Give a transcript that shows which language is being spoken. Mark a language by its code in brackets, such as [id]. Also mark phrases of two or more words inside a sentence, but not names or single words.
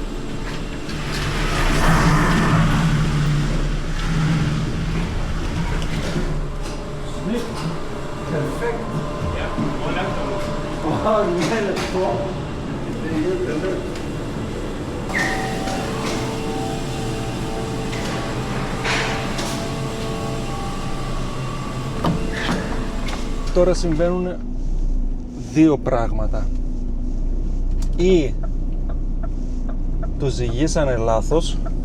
[nl] Perfekt. Ja, voilà. Oh, nee, dat is top. [el] Τώρα συμβαίνουν δύο πράγματα. Ή το ζυγίσανε λάθος,